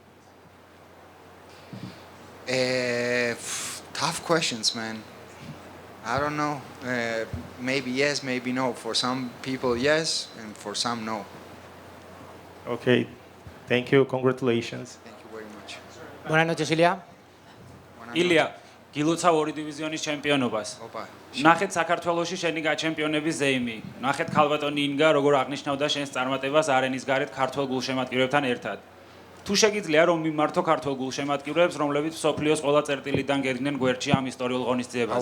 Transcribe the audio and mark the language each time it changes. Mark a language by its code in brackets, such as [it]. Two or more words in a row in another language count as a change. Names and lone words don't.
[en] Tough questions, man. I don't know. Maybe yes, maybe no. For some people, yes, and for some, no. Okay. Thank you. Congratulations. Thank you very much. [es] Buenas noches, Ilia. Ilia, [ka] გილოცავ ორი დივიზიონის ჩემპიონობას. ნახეთ საქართველოში შენი გაჩემპიონების ზეიმი. ნახეთ ქალბატონი ინგა როგორ აღნიშნავდა შენს წარმატებას არენის გარეთ ქართველ გულშემატკივრებთან ერთად. თუ შეგიძლია რომ მიმართო ქართველ გულშემატკივრებს, რომლებიც მსოფლიოს ყველა წერტილიდან გერგნენ გვერდში ამ ისტორიულ ღონისძიებაზე.